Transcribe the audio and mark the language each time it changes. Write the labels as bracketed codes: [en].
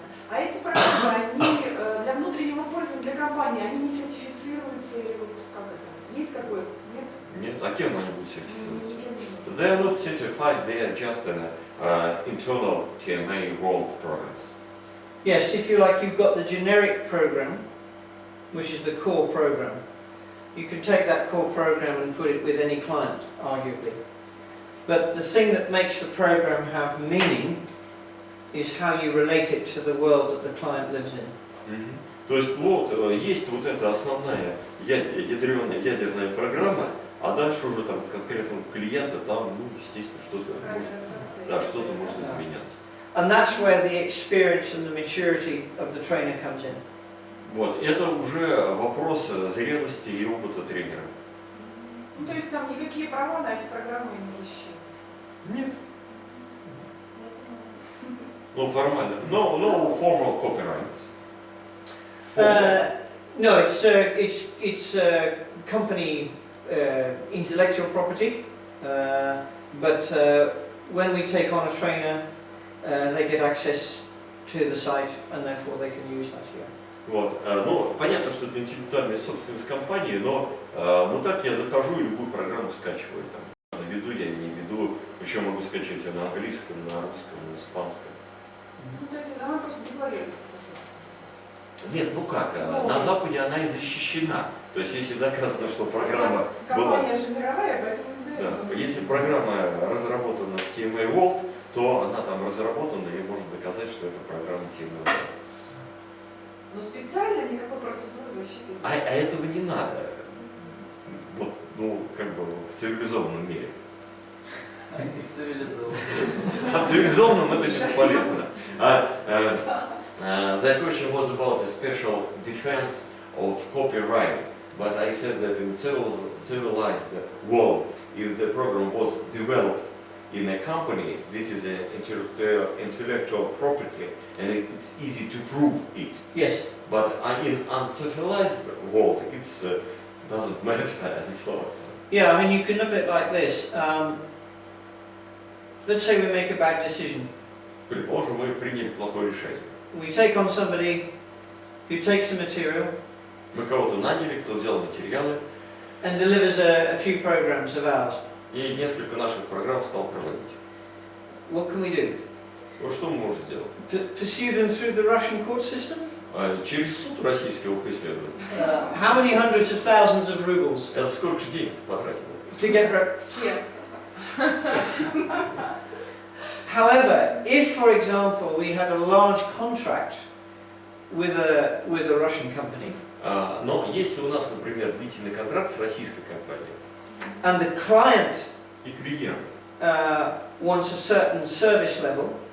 [ru] А эти программы, они для внутреннего пользования, для компании, они не сертифицируются или вот как это? Есть какой? Нет? Нет, а кем они будут сертифицироваться? Никем не [en] They are not certified, they are just internal TMA World programs. Yes, if you like, you've got the generic program, which is the core program. You can take that core program and put it with any client, arguably. But the thing that makes the program have meaning is how you relate it to the world that the client lives in. [ru] То есть есть вот эта основная ядерная программа, а дальше уже там конкретного клиента там, естественно, что-то может изменяться. [en] And that's where the experience and the maturity of the trainer comes in. [ru] Вот, это уже вопрос зрелости и опыта тренера. то есть там никакие права на эти программы не защищены? Нет. Формально. [en] No formal copyrights. No, it's company intellectual property, but when we take on a trainer, they get access to the site, and therefore they can use that here. [ru] Вот. Понятно, что это интеллектуальная собственность компании, но так я захожу и любую программу скачиваю. Там, веду я или не веду, причем могу скачивать ее на английском, на русском, на испанском. То есть она просто декларируется. Нет, на Западе она и защищена. То есть если доказано, что программа была... Компания же мировая, поэтому не знаю. Да, если программа разработана в TMA World, то она там разработана и может доказать, что это программа TMA World. Но специально никакой процедуры защиты. А этого не надо. В цивилизованном мире. А в цивилизованном это бесполезно. [en] The question was about a special defense of copyright, but I said that in civilized world, if the program was developed in a company, this is an intellectual property, and it's easy to prove it. Yes. But in uncivilized world, it's doesn't matter, and so on. Yeah, I mean, you can look at it like this. Let's say we make a bad decision. [ru] Предположим, мы приняли плохое решение. [en] We take on somebody who takes the material [ru] Мы кого-то наняли, кто взял материалы, [en] and delivers a few programs of ours. [ru] и несколько наших программ стал проводить. [en] What can we do? [ru] Ну что мы можем сделать? [en] Pursue them through the Russian court system? [ru] Через суд российского преследовать. [en] How many hundreds of thousands of rubles [ru] Это сколько же денег ты потратил? [en] to get [ru] Все. [en] However, if, for example, we had a large contract with a Russian company, [ru] Но если у нас, например, длительный контракт с российской компанией, [en] and the client [ru] и клиент [en] wants a certain service level,